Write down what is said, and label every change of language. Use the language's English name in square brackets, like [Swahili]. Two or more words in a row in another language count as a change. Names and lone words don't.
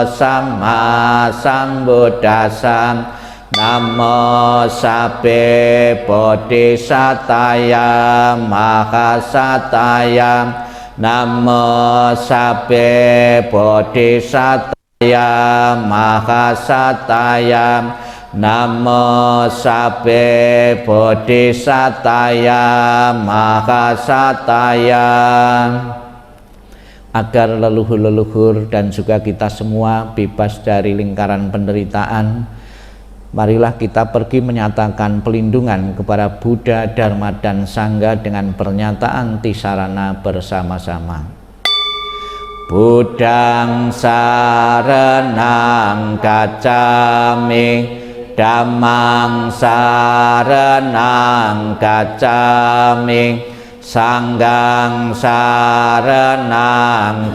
[Pali] Samma Sambuddhassa, Namo Sabbe Bodhisataya Mahasataya, Namo Sabbe Bodhisataya Mahasataya, Namo Sabbe Bodhisataya Mahasataya. [Indonesian] Agar leluhur-leluhur dan juga kita semua bebas dari lingkaran penderitaan, marilah kita pergi menyatakan pelindungan kepada Buddha, Dharma, dan Sangha dengan pernyataan Tisarana bersama-sama. [Pali] Buddhang saranang gacchami, Dhammang saranang gacchami, Sanghang saranang